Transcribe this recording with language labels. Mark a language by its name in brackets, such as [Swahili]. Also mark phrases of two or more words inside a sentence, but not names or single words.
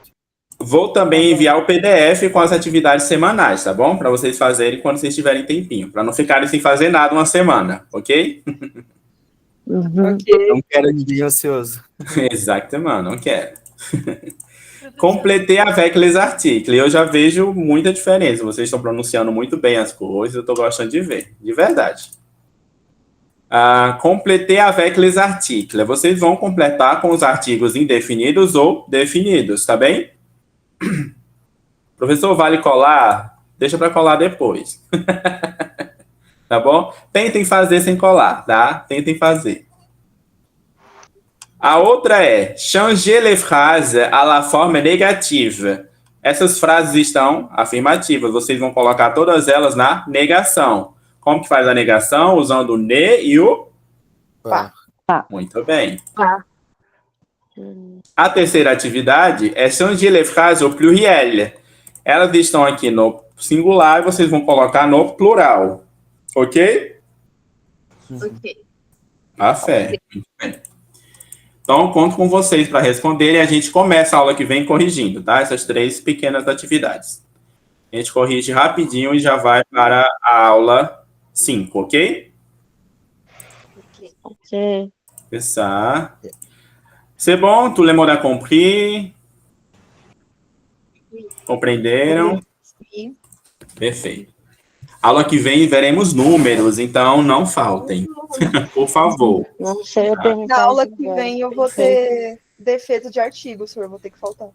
[Portuguese] Vou também enviar o PDF com as atividades semanais, tá bom? Para vocês fazerem quando vocês tiverem tempinho, para não ficarem sem fazer nada uma semana, ok? Não quero ninguém ansioso. Exatamente, não quero. [French] Completer avec les articles. [Portuguese] Eu já vejo muita diferença. Vocês estão pronunciando muito bem as coisas, eu estou gostando de ver, de verdade. [French] Completer avec les articles. [Portuguese] Vocês vão completar com os artigos indefinidos ou definidos, tá bem? Professor, vale colar? Deixa para colar depois. Tá bom? Tentem fazer sem colar, tá? Tentem fazer. A outra é [French] changer les phrases à la forme négative. [Portuguese] Essas frases estão afirmativas. Vocês vão colocar todas elas na negação. Como que faz a negação? Usando o ne e o [French] Pá. [Portuguese] Muito bem. A terceira atividade é [French] changer les phrases au pluriel. [Portuguese] Elas estão aqui no singular e vocês vão colocar no plural. Ok? Ok. A fé. Muito bem. Então, conto com vocês para responder e a gente começa a aula que vem corrigindo, tá? Essas 3 pequenas atividades. A gente corrige rapidinho e já vai para a aula 5, ok? Ok. [French] Ça. C'est bon? Tout le monde a compris? [Portuguese] Compreenderam? Sim. Perfeito. Aula que vem veremos números, então não faltem. Por favor. Não sei, eu perguntar. Na aula que vem eu vou ter defesa de artigo, senhor, vou ter que faltar.